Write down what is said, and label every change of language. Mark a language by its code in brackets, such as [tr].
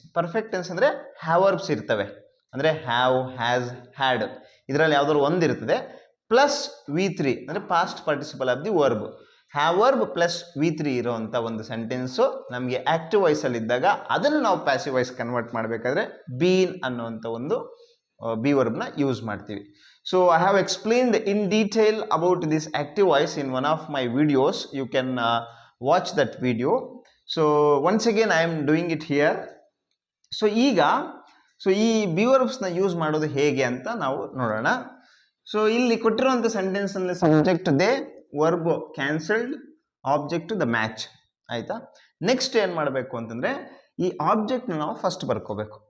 [kn] perfect tense ಅಂದರೆ have verbs ಇರ್ತವೆ, ಅಂದರೆ have, has, had ಇದರಲ್ಲಿ ಯಾವ್ದಾದ್ರು ಒಂದು ಇರ್ತದೆ, ಪ್ಲಸ್ V3 ಅಂದರೆ [en] Past participle of the verb. [kn] have verb plus V3 ಇರೋವಂಥ ಒಂದು ಸೆಂಟೆನ್ಸು ನಮಗೆ ಆಕ್ಟಿವ್ ವಾಯ್ಸಲ್ಲಿ ಇದ್ದಾಗ ಅದನ್ನು ನಾವು ಪ್ಯಾಸಿವ್ ವಾಯ್ಸ್ ಕನ್ವರ್ಟ್ ಮಾಡಬೇಕಾದ್ರೆ ಬೀನ್ ಅನ್ನೋವಂಥ ಒಂದು ಬಿ ವರ್ಬ್ನ ಯೂಸ್ ಮಾಡ್ತೀವಿ. [en] So I have explained in detail about this active voice in one of my videos. You can watch that video. So once again I am doing it here. [kn] So ಈ B ವರ್ಬ್ಸ್ನ use ಮಾಡೋದು ಹೇಗೆ ಅಂತ ನಾವು ನೋಡೋಣ. So ಇಲ್ಲಿ ಕೊಟ್ಟಿರುವಂಥ ಸೆಂಟೆನ್ಸಲ್ಲಿ subject they, verb cancelled, object the match. ಆಯಿತಾ? Next ಏನು ಮಾಡಬೇಕು ಅಂತಂದರೆ, ಈ ಆಬ್ಜೆಕ್ಟ್ನ ನಾವು ಫಸ್ಟ್ ಬರ್ಕೋಬೇಕು.